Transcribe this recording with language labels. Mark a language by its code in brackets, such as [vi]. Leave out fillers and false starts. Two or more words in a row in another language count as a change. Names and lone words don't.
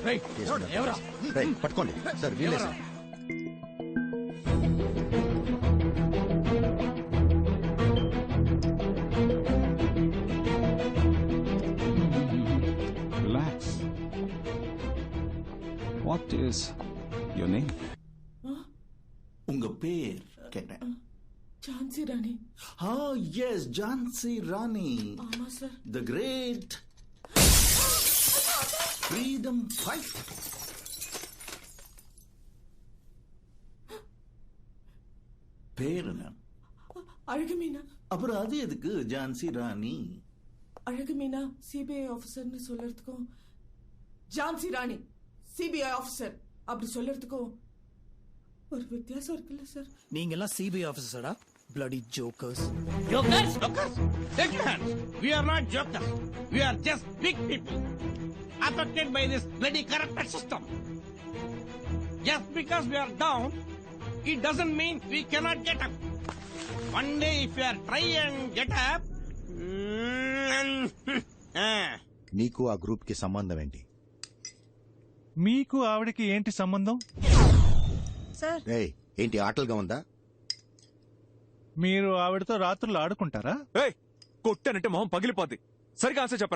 [te] పట్టుకోండి సార్, వీలే సార్. రిలాక్స్. [en] What is your name? [ta] உங்க பேர் கேட்டேன். ఝాన్సీ రాణి. எஸ் ஜான்சி ராணி. ஆமா சார். [en] The great freedom fight. [ta] பேர் என்ன? அழகுமீனா. அப்புறம் அது எதுக்கு ஜான்சி ராணி? அழகுமீனா சிபிஐ ஆபீசர்னு சொல்லறதுக்கும் ஜான்சி ராணி சிபிஐ ஆபீசர் அப்படி சொல்லறதுக்கும் ஒரு வித்தியாசம் இருக்குல்ல சார்? நீங்க எல்லாம் சிபிஐ ஆபீசர்டா, [en] bloody jokers. Jokers? Take your hands. We are not jokers. We are just big people affected by this bloody corrupted system. Just because we are down, it doesn't mean we cannot get up. One day if we are try and get up, [te] నీకు ఆ గ్రూప్ కి సంబంధం ఏంటి? మీకు ఆవిడకి ఏంటి సంబంధం? ఏంటి ఆటలుగా ఉందా? మీరు ఆవిడతో రాత్రులు ఆడుకుంటారా? కొట్టానంటే మొహం పగిలిపోద్ది. సరిగా ఆన్సర్ చెప్పరా.